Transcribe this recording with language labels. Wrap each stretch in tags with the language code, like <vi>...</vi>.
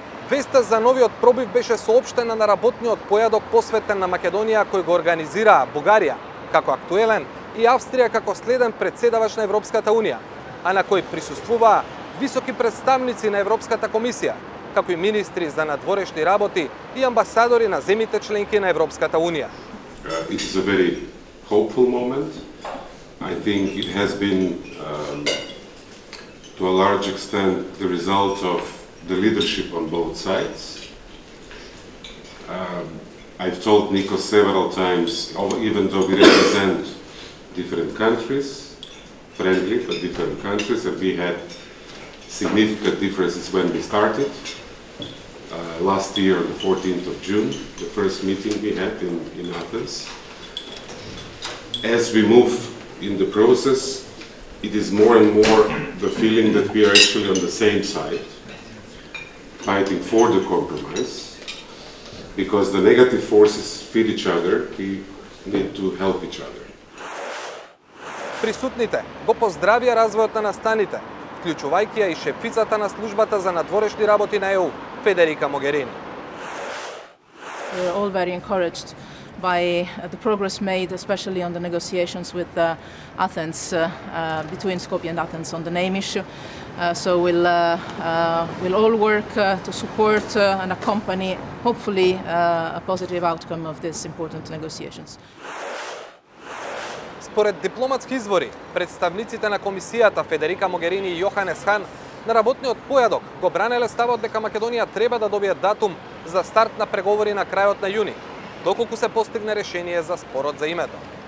<mk>Веста за новиот пробив беше соопштена на работниот појадок посветен на Македонија кој го организираа Бугарија како актуелен и Австрија како следен председавач на Европската Унија, а на кој присуствуваа високи представници на Европската комисија, како и министри за надворешни работи и амбасадори на земите членки на Европската Унија.</mk> <en>It is a very hopeful moment. I think it has been to a large extent the result of the leadership on both sides. I've told Nikos several times, even though we represent different countries, friendly but different countries, and we had significant differences when we started. Last year, on the 14th of June, the first meeting we had in Athens. As we move in the process, it is more and more the feeling that we are actually on the same side, fighting for the compromise, because the negative forces feed each other, we need to help each other.</en> <mk>Присутните го поздравија развојот на настаните, вклучувајќи ја и шефицата на службата за надворешни работи на ЕУ, Федерика Могерини.</mk> <en>We are all very encouraged by the progress made, especially on the negotiations with Athens, between Skopje and Athens on the name issue. So we'll all work to support and accompany, hopefully, a positive outcome of these important negotiations.</en> <mk>Според дипломатски извори, представниците на комисијата Федерика Могерини и Јоханес Хан на работниот појадок го бранеле ставот дека Македонија треба да добие датум за старт на преговори на крајот на јуни, доколку се постигне решение за спорот за името.</mk>